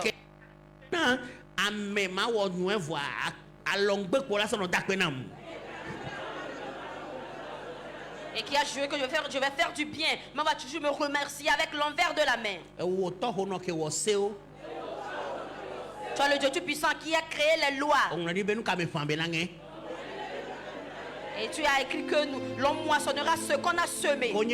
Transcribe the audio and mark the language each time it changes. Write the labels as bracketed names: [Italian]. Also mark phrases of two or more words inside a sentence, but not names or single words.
[Ewe] Ame ma wo nu evoa alongbe ko la so no dakpe nam [French] et qui a juré que je vais faire du bien, mais on va toujours me remercier avec l'envers de la main. Tu as le Dieu Tout-Puissant qui a créé les lois. Et tu as écrit que l'homme moissonnera ce qu'on a semé.